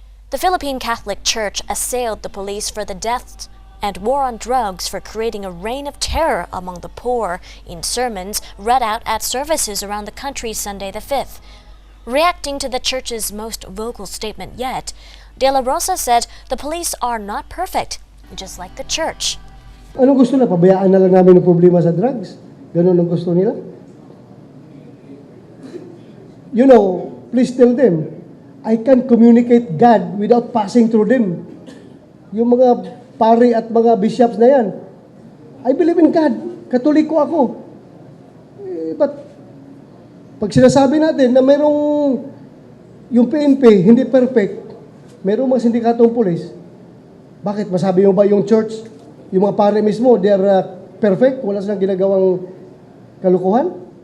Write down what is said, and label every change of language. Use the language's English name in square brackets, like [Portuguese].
[English] The Philippine Catholic Church assailed the police for the deaths and war on drugs for creating a reign of terror among the poor in sermons read out at services around the country Sunday the 5th. Reacting to the church's most vocal statement yet, De La Rosa said the police are not perfect, just like the church. [Filipino] Anong gusto na? Pabayaan na lang namin ang problema sa drugs? Ganun ang gusto nila? [English] You know, please tell them, I can communicate God without passing through them. [Filipino] Yung mga pari at mga bishops na yan, [English] I believe in God. [Filipino] Katoliko ako. But pag sinasabi natin na merong yung PNP hindi perfect, merong mga sindikatong pulis, bakit masabi mo ba yung church, yung mga pare mismo, [English] they are perfect, [Filipino] wala silang ginagawang kalukuhan?